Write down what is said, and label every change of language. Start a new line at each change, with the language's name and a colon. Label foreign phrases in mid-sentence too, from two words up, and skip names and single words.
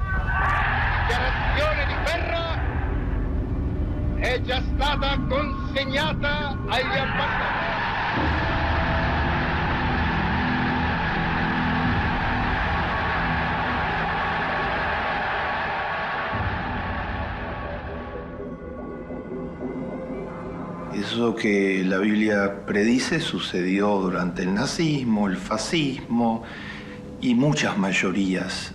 Italian: Dichiarazione di guerra è già stata consegnata agli ambasciatori.
Spanish: Eso que la Biblia predice sucedió durante el nazismo, el fascismo y muchas mayorías.